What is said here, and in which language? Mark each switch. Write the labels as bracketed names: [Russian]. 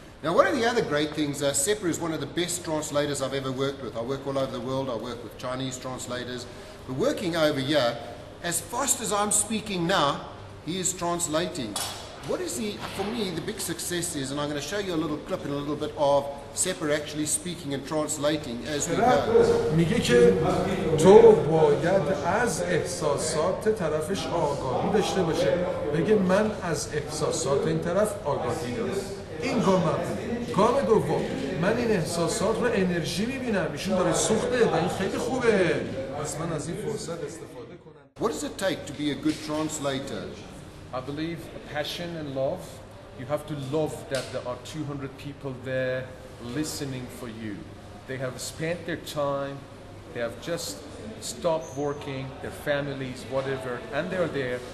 [English] Now, one of the other great things, Sefer is one of the best translators I've ever worked with. I work all over the world. I work with Chinese translators. But working over here, as fast as I'm speaking now, he is translating. What is for me, the big success is, and I'm going to show you a little clip in a little bit of Sefer actually speaking and translating as we go. [Persian] میگه که تو باید از احساسات طرفش آگاهی داشته باشه. بگه من از احساسات این طرف آگاهی دارم. این گام اولی. گام دوم، من این احساسات رو انرژی میبینم. ایشون داره سوخته و این خیلی خوبه. پس من از این فرصت استفاده کنم. [English] What does it take to be a good translator? I believe passion and love. You have to love that there are 200 people there listening for you. They have spent their time, they have just stopped working, their families, whatever, and they're there.